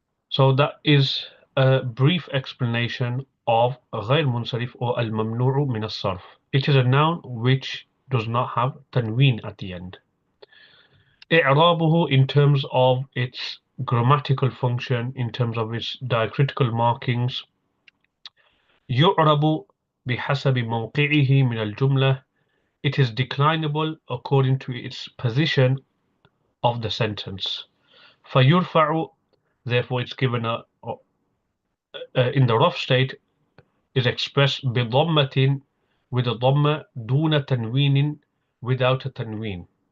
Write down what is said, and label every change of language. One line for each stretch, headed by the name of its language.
English: So that is a brief explanation of غير منصرف or الممنوع من الصرف. It is a noun which does not have tanween at the end. إعرابه in terms of its grammatical function, in terms of its diacritical markings.
Arabic: يعرب بحسب موقعه من الجملة.
English: It is declinable according to its position of the sentence.
Arabic: فيرفع,
English: therefore it's given in the rough state, is expressed
Arabic: بضمة,
English: with a dhamma,
Arabic: دون تنوين,
English: without a tanween.